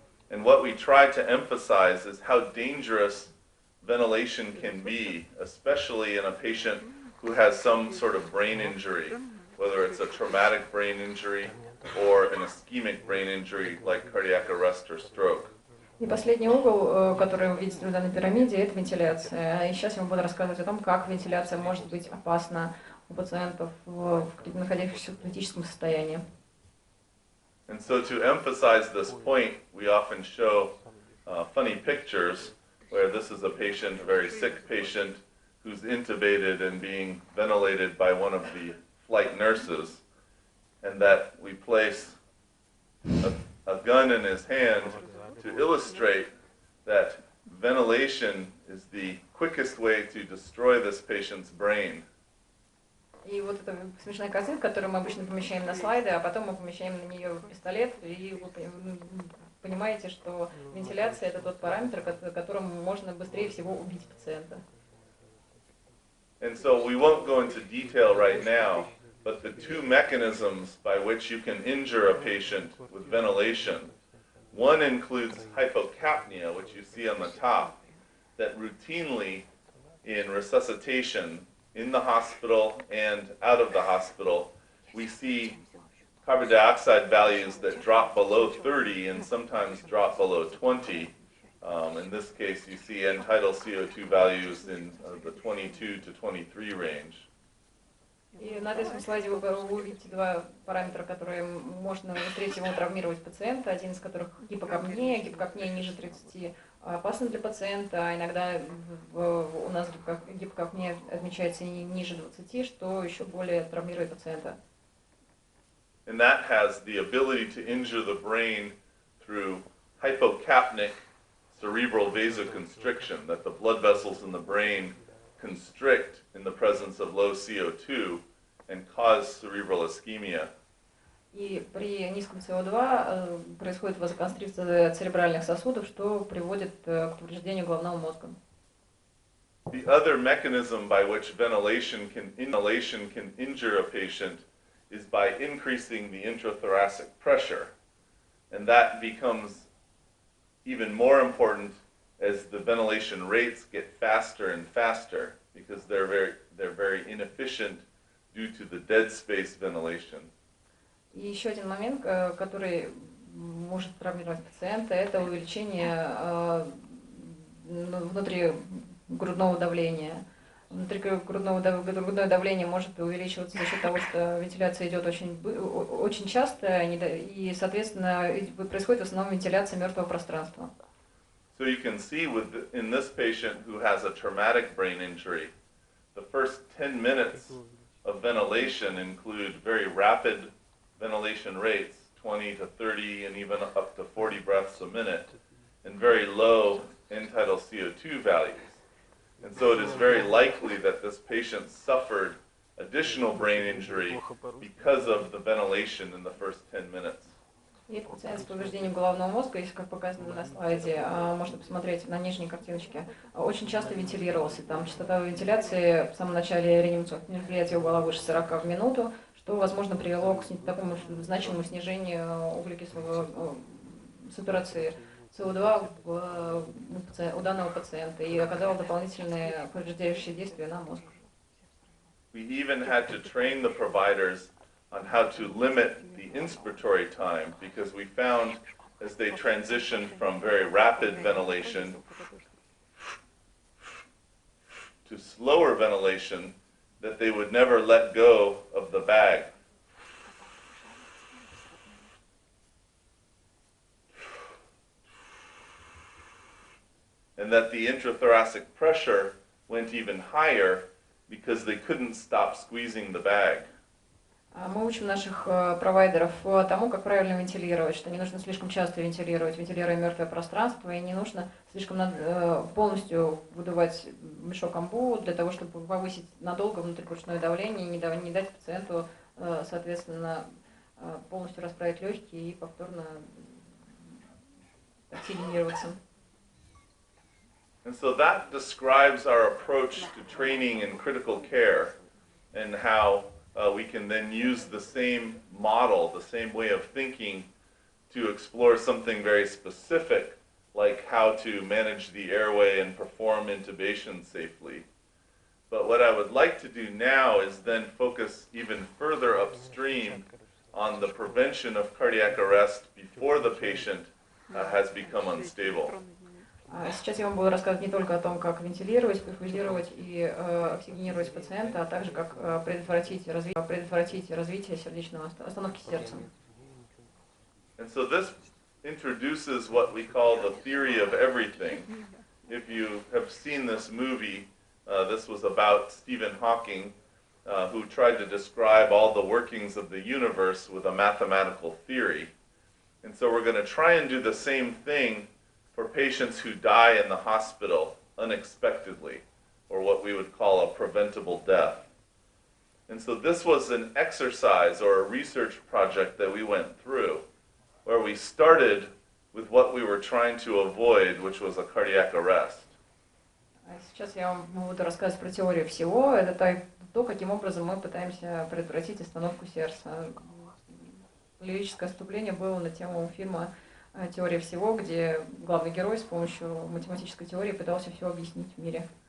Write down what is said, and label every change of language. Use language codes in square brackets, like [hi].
[en] And what we try to emphasize is how dangerous ventilation can be, especially in a patient who has some sort of brain injury, whether it's a traumatic brain injury or an ischemic brain injury like cardiac arrest or stroke. [ru] И последний угол, который вы видите в данной пирамиде, это вентиляция. И сейчас я вам буду рассказывать о том, как вентиляция может быть опасна у пациентов, находящихся в критическом состоянии. [en] And so to emphasize this point, we often show funny pictures where this is a patient, a very sick patient, who's intubated and being ventilated by one of the flight nurses, and that we place a gun in his hand to illustrate that ventilation is the quickest way to destroy this patient's brain. [ru] И вот эта смешная картинка, которую мы обычно помещаем на слайды, а потом мы помещаем на нее пистолет, и вы понимаете, что вентиляция – это тот параметр, которым можно быстрее всего убить пациента. [en] And so we won't go into detail right now, but the two mechanisms by which you can injure a patient with ventilation, one includes hypocapnia, which you see on the top, that routinely in resuscitation, in the hospital and out of the hospital, we see carbon dioxide values that drop below 30 and sometimes drop below 20. In this case, you see end-tidal CO2 values in the 22 to 23 range. [ru] И на этом слайде вы увидите два параметра, которые можно быстрее всего травмировать пациента, один из которых гипокапния. Гипокапния ниже 30 опасна для пациента, а иногда у нас гипокапния отмечается ниже 20, что еще более травмирует пациента. [en] And that has the ability to injure the brain through hypocapnic cerebral vasoconstriction, that the blood vessels in the brain constrict in the presence of low CO2 and cause cerebral ischemia. [ru] И при низком СО2 происходит вазоконстрикция церебральных сосудов, что приводит к повреждению головного мозга. [en] The other mechanism by which ventilation can injure a patient is by increasing the intrathoracic pressure, and that becomes even more important as the ventilation rates get faster and faster, because they're very inefficient due to the dead space ventilation. [ru] И еще один момент, который может травмировать пациента, это увеличение внутригрудного давления. Внутригрудное давление может увеличиваться за счет того, что вентиляция идет очень часто, и, соответственно, происходит в основном вентиляция мертвого пространства. [en] So you can see in this patient who has a traumatic brain injury, the first 10 minutes of ventilation include very rapid ventilation rates, 20 to 30 and even up to 40 breaths a minute, and very low end-tidal CO2 values. And so it is very likely that this patient suffered additional brain injury because of the ventilation in the first 10 minutes. [ru] И это пациент с повреждением головного мозга, если как показано на слайде, можно посмотреть на нижней картиночке, очень часто вентилировался. Там частота вентиляции в самом начале реанимационных мероприятий была выше 40 в минуту, что, возможно, привело к такому значимому снижению углекислого сатурации СО2 у данного пациента и оказало дополнительные повреждающие действия на мозг. [en] We even had to train the providers on how to limit the inspiratory time, because we found as they transitioned from very rapid ventilation to slower ventilation that they would never let go of the bag. And that the intrathoracic pressure went even higher because they couldn't stop squeezing the bag. [ru] Мы учим наших провайдеров тому, как правильно вентилировать, что не нужно слишком часто вентилировать, вентилируя мертвое пространство, и не нужно слишком полностью выдувать мешок амбу для того, чтобы повысить надолго внутрибрюшное давление и не дать пациенту, соответственно, полностью расправить легкие и повторно оксигенироваться. [en] And so that describes our approach to training in critical care and how we can then use the same model, the same way of thinking to explore something very specific, like how to manage the airway and perform intubation safely. But what I would like to do now is then focus even further upstream on the prevention of cardiac arrest before the patient has become unstable. [ru] Сейчас я вам буду рассказывать не только о том, как вентилировать, перфузировать и оксигенировать пациента, а также как предотвратить развитие сердечного остановки сердца. [en] And so this introduces what we call the theory of everything. If you have seen this movie, this was about Stephen Hawking, who tried to describe all the workings of the universe with a mathematical theory. And so we're going to try and do the same thing for patients who die in the hospital unexpectedly, or what we would call a preventable death. And so this was an exercise or a research project that we went through, where we started with what we were trying to avoid, which was a cardiac arrest. [ru] Сейчас я вам буду рассказывать про теорию всего. Это то, каким образом мы пытаемся предотвратить остановку сердца. Лирическое отступление было на тему фильма «Теория всего», где главный герой с помощью математической теории пытался все объяснить в мире.